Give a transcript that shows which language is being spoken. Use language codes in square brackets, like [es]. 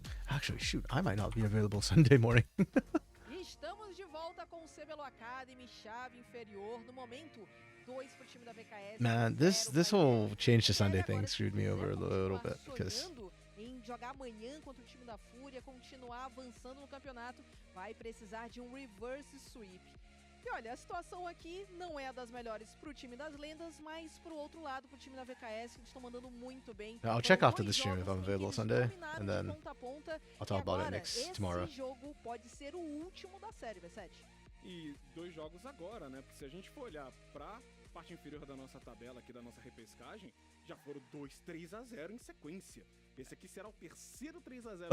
[en] Actually, shoot, I might not be available Sunday morning. [pt] Estamos de volta com o CBLOL Academy, chave inferior. No momento, 2 pro time da VKS. [en] Man, this whole change to Sunday thing screwed me over a little bit because [pt] em jogar amanhã contra o time da Fúria, continuar avançando no campeonato, vai precisar de um reverse sweep. E olha, a situação aqui não é a das melhores pro time das lendas, mas pro outro lado, pro time da VKS, que eles estão mandando muito bem. [en] I'll check after the stream if I'm available Sunday, and then I'll talk about it tomorrow. [pt] Esse jogo pode ser o último da série, V7. E 2 jogos agora, né? Porque se a gente for olhar pra parte inferior da nossa tabela aqui, da nossa repescagem, já foram 2 3-0 em sequência. Esse aqui será o terceiro 3-0.